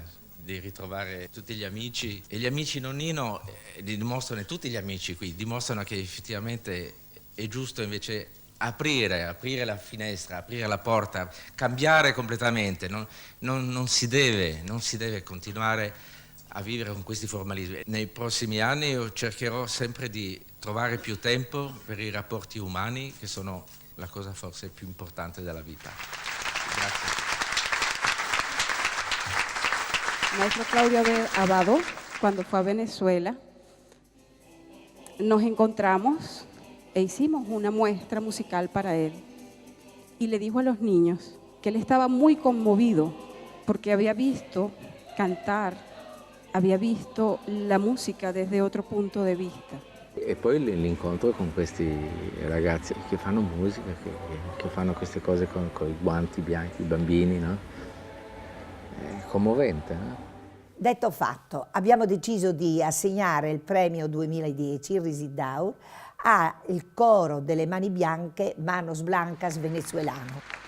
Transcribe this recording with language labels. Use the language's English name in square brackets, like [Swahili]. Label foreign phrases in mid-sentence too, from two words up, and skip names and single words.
[Italian] di ritrovare tutti gli amici e gli amici nonnino dimostrano, tutti gli amici qui dimostrano che effettivamente è giusto invece aprire la finestra, aprire la porta, cambiare completamente, non si deve continuare a vivere con questi formalismi. Nei prossimi anni io cercherò sempre di trovare più tempo per i rapporti umani, che sono la cosa forse più importante della vita. Grazie. Maestro Claudio Abbado, [Spanish] cuando fue a Venezuela, nos encontramos e hicimos una muestra musical para él. Y le dijo a los niños que él estaba muy conmovido porque había visto cantar, había visto la musica desde otro punto de vista. [Italian] E poi l'incontro con questi ragazzi che fanno musica, che fanno queste cose con i guanti bianchi, i bambini, no? È commovente, no? Detto fatto, abbiamo deciso di assegnare il premio 2010, il Risidaur, al coro delle mani bianche Manos Blancas venezuelano.